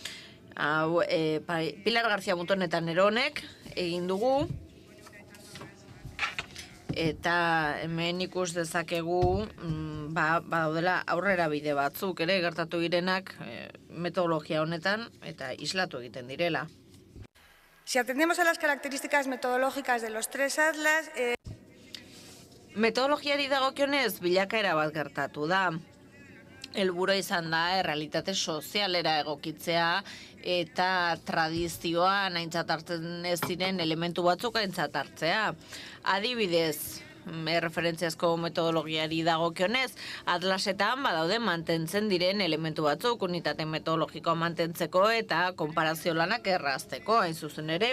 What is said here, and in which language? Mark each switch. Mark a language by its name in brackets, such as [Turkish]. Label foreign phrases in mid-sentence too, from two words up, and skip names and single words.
[Basque] Pilar García Munton eta Neronek egin dugu, eta hemen ikus dezakegu badaudela aurrera bide batzuk ere gertatu direnak metodologia honetan eta islatu egiten direla. [Spanish] Si atendemos a las características metodológicas de los tres atlas... [Basque] Metodologiari dagokionez bilakaera bat gertatu da. Helburua izan da errealitate sozialera egokitzea eta tradizioan aintzat hartzen ez diren elementu batzuk aintzat hartzea. Adibidez, erreferentziazko metodologiari dagokionez, atlasetan badaude mantentzen diren elementu batzuk, unitate metodologikoa mantentzeko eta konparazio lanak errazteko, hain zuzen ere.